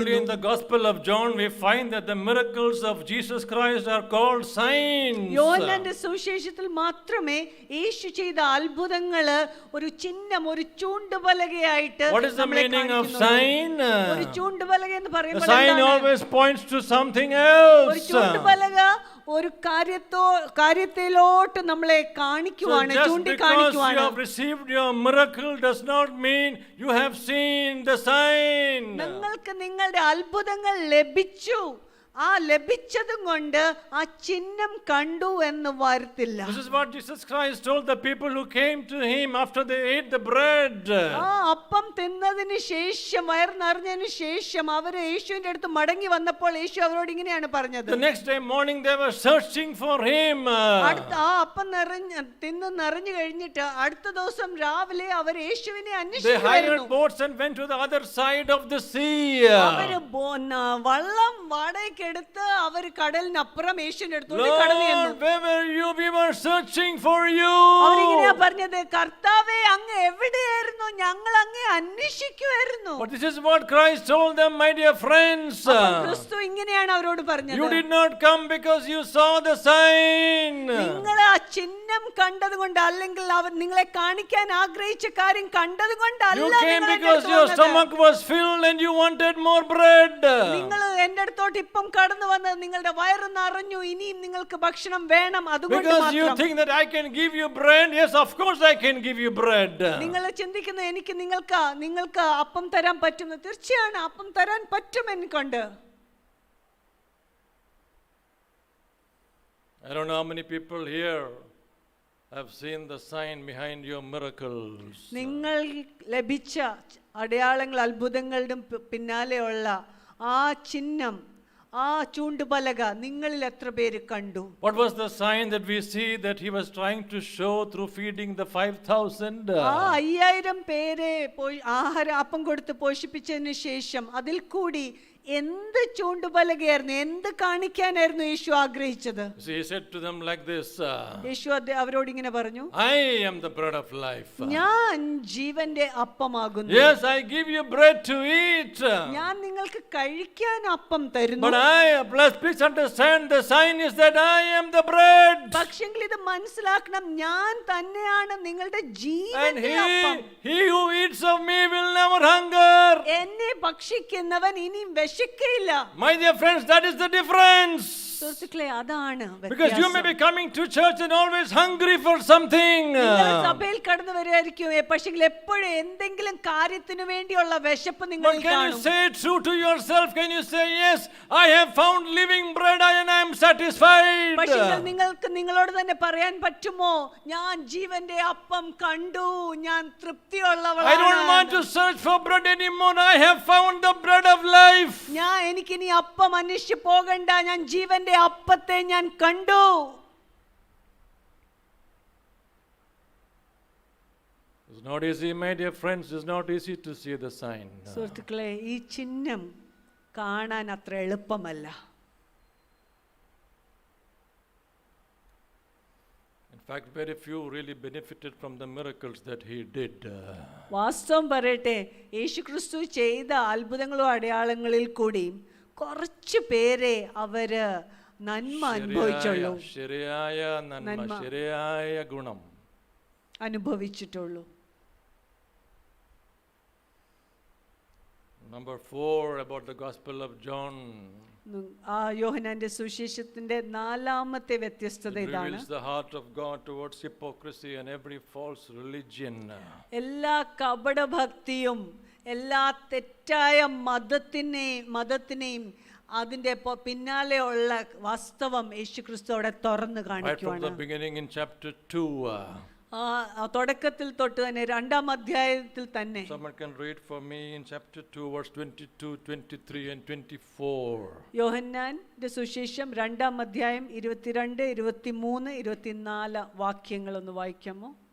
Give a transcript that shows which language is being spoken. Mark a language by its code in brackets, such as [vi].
[en] Only in the Gospel of John we find that the miracles of Jesus Christ are called signs. [ml] യോഹന്നാന്റെ സുവിശേഷത്തിൽ മാത്രമേ യേശു ചെയ്ത അത്ഭുതങ്ങള് ഒരു ചിഹ്നം, ഒരു ചൂണ്ടുപലകയായിട്ട് [en] What is the meaning of sign? [ml] ഒരു ചൂണ്ടുപലക എന്ന് [en] The [ml] പറയുമ്പോൾ [en] sign always points to something else. [ml] ഒരു ചൂണ്ടുപലക ഒരു കാര്യത്തിലോട്ട് നമ്മളെ കാണിക്കുവാണ്, ചൂണ്ടിക്കാണിക്കുവാണ്. [en] You have received your miracle does not mean you have seen the sign. [ml] നിങ്ങൾക്ക് നിങ്ങളുടെ അത്ഭുതങ്ങൾ ലഭിച്ചു, ആ ലഭിച്ചതും കൊണ്ട് ആ ചിഹ്നം കണ്ടു എന്ന് വരത്തില്ല. [en] This is what Jesus Christ told the people who came to him after they ate the bread. [ml] ആ അപ്പം തിന്നതിന് ശേഷം, വയർ നിറഞ്ഞതിന് ശേഷം അവര് യേശുവിന്റെ അടുത്ത് മടങ്ങി വന്നപ്പോൾ യേശു അവരോട് ഇങ്ങനെയാണ് പറഞ്ഞത്. [en] The next day morning they were searching for him. [ml] ആ അപ്പം തിന്ന് നിറഞ്ഞു കഴിഞ്ഞിട്ട് അടുത്ത ദിവസം രാവിലെ അവർ യേശുവിനെ [en] They [ml] അന്വേഷിച്ചു. [en] hired boats and went to the other side of the sea. [ml] അവര് വള്ളം വാടകയ്ക്ക് എടുത്ത് അവർ കടലിനപ്പുറം യേശുവിന്റെ അടുത്തോട്ട് കടന്നു ചെന്നു. [en] Lord, where were you? We were searching for you. [ml] അവരിങ്ങനെയാ പറഞ്ഞത്, കർത്താവേ അങ്ങ് എവിടെയായിരുന്നു, ഞങ്ങൾ അങ്ങേ അന്വേഷിക്കുമായിരുന്നു. [en] But this is what Christ told them, my dear friends. [ml] ക്രിസ്തു ഇങ്ങനെയാണ് അവരോട് പറഞ്ഞത്. [en] You did not come because you saw the sign. [ml] നിങ്ങൾ ആ ചിഹ്നം കണ്ടത് കൊണ്ട്, അല്ലെങ്കിൽ അവർ നിങ്ങളെ കാണിക്കാൻ ആഗ്രഹിച്ച കാര്യം കണ്ടത് കൊണ്ടല്ല. [en] You came because your stomach was filled and you wanted more bread. [ml] നിങ്ങൾ എന്റെ അടുത്തോട്ട് ഇപ്പം കടന്നു വന്ന് നിങ്ങളുടെ വയറ് നിറഞ്ഞു, ഇനിയും നിങ്ങൾക്ക് ഭക്ഷണം വേണം, അതുകൊണ്ട് [en] Because you [ml] മാത്രം. [en] think that I can give you bread. Yes, of course I can give you bread. [ml] നിങ്ങൾ ചിന്തിക്കുന്നു എനിക്ക് നിങ്ങൾക്ക് അപ്പം തരാൻ പറ്റുന്നു. തീർച്ചയാണ് അപ്പം തരാൻ പറ്റും എനിക്കൊണ്ട്. [en] I don't know how many people here have seen the sign behind your miracles. [ml] നിങ്ങൾ ലഭിച്ച അടയാളങ്ങൾ, അത്ഭുതങ്ങളുടെ പിന്നാലെയുള്ള ആ ചിഹ്നം, ആ ചൂണ്ടുപലക നിങ്ങളിൽ എത്ര പേര് കണ്ടു? [en] What was the sign that we see that he was trying to show through feeding the 5,000? [ml] ആ 5000 പേരെ അപ്പം കൊടുത്ത് പോഷിപ്പിച്ചതിന് ശേഷം അതിൽ കൂടി എന്ത് ചൂണ്ടുപലകയായിരുന്നു, എന്ത് കാണിക്കാനായിരുന്നു യേശു ആഗ്രഹിച്ചത്? [en] He said to them like this. [ml] യേശു അവരോട് ഇങ്ങനെ പറഞ്ഞു, [en] I am the bread of life. [ml] ഞാൻ ജീവന്റെ അപ്പമാകുന്നു. [en] Yes, I give you bread to eat. [ml] ഞാൻ നിങ്ങൾക്ക് നിങ്ങൾക്ക് കഴിക്കാൻ അപ്പം തരുന്നു. [en] But please understand, the sign is that I am the bread. [ml] പക്ഷെങ്കിൽ ഇത് മനസ്സിലാക്കണം, ഞാൻ തന്നെയാണ് നിങ്ങളുടെ [en] And [ml] ജീവന്റെ അപ്പം. [en] he who eats of me will never hunger. [ml] എന്നെ ഭക്ഷിക്കുന്നവൻ ഇനിയും വിശക്കയില്ല. [en] My dear friends, that is the difference. [ml] സുഹൃത്തുക്കളെ, അതാണ് [en] Because you may be coming to church and always hungry for something. [ml] സഭയിൽ കടന്നു വരുമായിരിക്കും, പക്ഷെങ്കിൽ എപ്പോഴും എന്തെങ്കിലും കാര്യത്തിന് വേണ്ടിയുള്ള വിശപ്പ് നിങ്ങൾ [en] But can you [ml] കാണും. [en] say true to yourself? Can you say, yes, I have found living bread and I am satisfied? [ml] പക്ഷെങ്കിൽ നിങ്ങൾക്ക് നിങ്ങളോട് തന്നെ പറയാൻ പറ്റുമോ, ഞാൻ ജീവന്റെ അപ്പം കണ്ടു, ഞാൻ [en] I don't want [ml] തൃപ്തിയുള്ളവളാണ്. [en] to search for bread anymore. I have found the bread of life. [ml] എനിക്കിനി അപ്പം അന്വേഷിച്ച് പോകണ്ട, ഞാൻ ജീവന്റെ അപ്പത്തെ ഞാൻ കണ്ടു. [en] It's not easy, my dear friends. It's not easy to see the sign. [ml] സുഹൃത്തുക്കളെ, ഈ ചിഹ്നം കാണാൻ അത്ര എളുപ്പമല്ല. [en] In fact, very few really benefited from the miracles that he did. [ml] വാസ്തവം പറയട്ടെ, യേശുക്രിസ്തു ചെയ്ത അത്ഭുതങ്ങളും അടയാളങ്ങളിൽ കൂടി കുറച്ച് പേരെ അവര് നന്മ അനുഭവിച്ചുള്ളൂ, ശരിയായ നന്മ, നന്മ. ശരിയായ ഗുണം അനുഭവിച്ചിട്ടുള്ളൂ. [en] Number 4 about the Gospel of John. [ml] ആ യോഹന്നാന്റെ സുവിശേഷത്തിന്റെ 4ാമത്തെ വ്യത്യസ്തത [en] It [ml] ഇതാണ്. [en] reveals the heart of God towards hypocrisy and every false religion. [ml] എല്ലാ കപടഭക്തിയും എല്ലാ തെറ്റായ മതത്തിനെയും അതിന്റെ പിന്നാലെയുള്ള വാസ്തവം യേശുക്രിസ്തു അവിടെ തുറന്നു [en] Right from [ml] കാണിക്കുവാണ്. [en] the beginning in chapter 2. [ml] തുടക്കത്തിൽ തൊട്ട് തന്നെ 2ാം അധ്യായത്തിൽ തന്നെ. [en] Someone can read for me in chapter 2 verse 22, 23 and 24. [ml] യോഹന്നാന്റെ സുവിശേഷം 2ാം അധ്യായം 22, 23, 24 വാക്യങ്ങൾ ഒന്ന് വായിക്കാമോ?